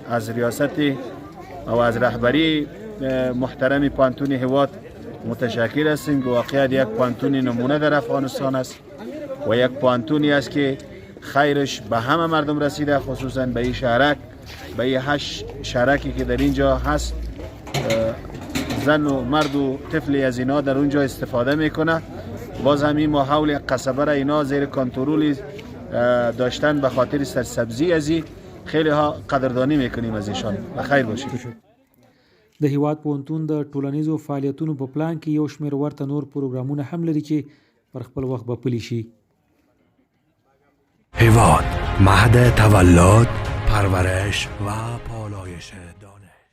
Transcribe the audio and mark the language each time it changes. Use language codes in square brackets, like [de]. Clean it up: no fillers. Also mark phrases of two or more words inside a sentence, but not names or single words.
[fa] از ریاست و از رهبری محترم پوهنتون هیواد متشکر هستیم که واقعا یک پوهنتون نمونه در افغانستان است و یک پوهنتونی است که خیرش به همه مردم رسیده، خصوصا به این شهرک، به این 8 شهرکی که در اینجا هست. زن و مرد و طفلی از اینا در اونجا استفاده میکنه. باز هم این ماحول قصبه را اینا زیر کنترل داشتن به خاطر سرسبزی از این خیلی ها قدردانی میکنیم از ایشان. بخیر باشید. [ps] د هیواد پوهنتون د ټولنیزو فعالیتونو په پلان کې یو شمېر ورته نور پروګرامونه هم لري چې پر خپل وخت به پلي شي. [fa] هیواد، مهد تولد، پرورش و پالایش دانش.